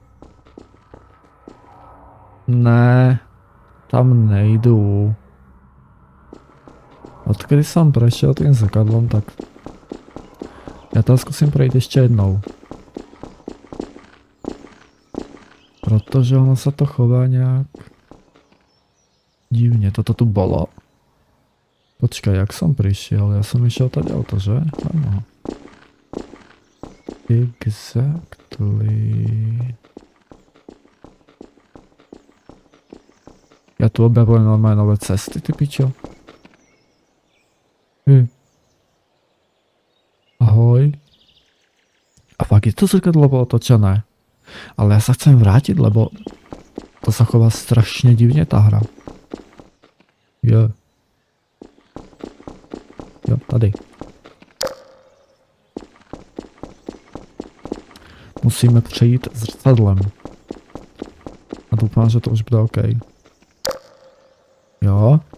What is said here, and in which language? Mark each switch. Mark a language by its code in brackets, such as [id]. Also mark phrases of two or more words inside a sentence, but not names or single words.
[cs] Ne, tam nejdu. [sk] Odkedy jsem prešel tým zrkadlom, [cs] tak já to zkusím projít ještě jednou. Protože ono se to chová nějak divně. [sk] Toto tu bolo. Počkaj, jak som prišiel? Ja som išiel tady auto, že? Áno. Exactly. Ja tu objavujem normálne nové cesty, ty pičo. Ahoj. A fakt je to zrkadlo bolo otočené. Ale ja sa chcem vrátiť, lebo to sa chová strašne divne tá hra. [cs] Jo, tady. Musíme přejít zrcadlem. A doufám, že to už bude OK. Jo.